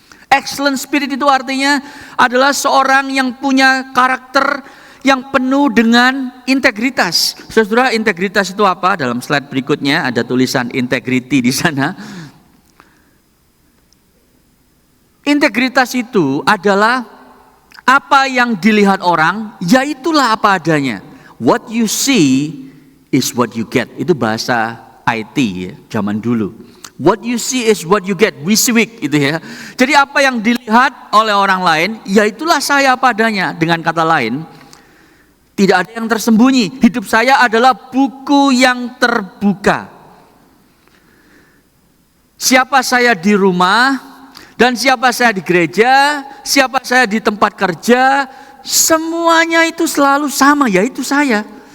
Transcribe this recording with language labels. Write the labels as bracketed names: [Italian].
[English] Excellent spirit [Indonesian] itu artinya adalah seorang yang punya karakter yang penuh dengan integritas. Saudara, integritas itu apa? Dalam slide berikutnya ada tulisan integrity di sana. Integritas itu adalah apa yang dilihat orang, ya itulah apa adanya. [English] What you see is what you get. [Indonesian] Itu bahasa IT ya, zaman dulu. [English] What you see is what you get. [Indonesian] Wiswik itu ya. Jadi apa yang dilihat oleh orang lain, ya itulah saya apa adanya. Dengan kata lain, tidak ada yang tersembunyi. Hidup saya adalah buku yang terbuka. Siapa saya di rumah, dan siapa saya di gereja, siapa saya di tempat kerja, semuanya itu selalu sama, yaitu saya.